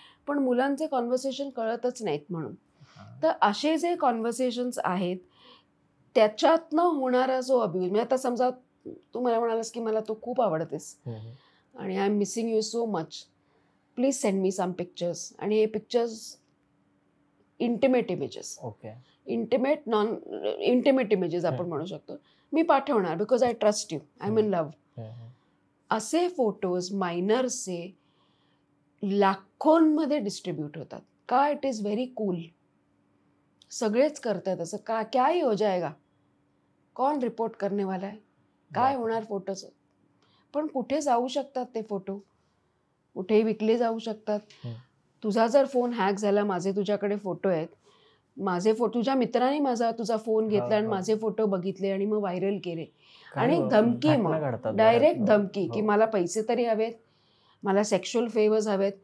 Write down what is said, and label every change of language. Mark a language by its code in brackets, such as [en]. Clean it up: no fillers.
[mr] पण मुलांचे कॉन्व्हर्सेशन कळतच नाहीत म्हणून. तर असे जे कॉन्व्हर्सेशन्स आहेत त्याच्यातनं होणारा जो अब्यूज, म्हणजे आता समजा तू मला म्हणालास की मला तू खूप आवडतेस आणि [en] I am missing you so much, please send me some pictures, [mr] आणि हे pictures intimate images, intimate non intimate images आपण म्हणू शकतो, मी पाठवणार [en] Because I trust you, I am in love. [mr] असे फोटोज मायनर्सचे लाखोंमध्ये डिस्ट्रीब्यूट होतात. का? [en] it is very cool, [mr] सगळेच करतात असं. का? [hi] क्या ही हो जाएगा, कौन रिपोर्ट करने वाला है, [mr] काय होणार फोटोचं. पण कुठे जाऊ शकतात ते फोटो, कुठेही विकले जाऊ शकतात. तुझा जर फोन हॅक झाला, माझे तुझ्याकडे फोटो आहेत, माझे फोटो तुझ्या मित्राने तुझा फोन घेतला आणि माझे फोटो बघितले आणि मग व्हायरल केले, आणि धमकी, मग डायरेक्ट धमकी की मला पैसे तरी हवेत, मला सेक्शुअल फेवर्स हवेत.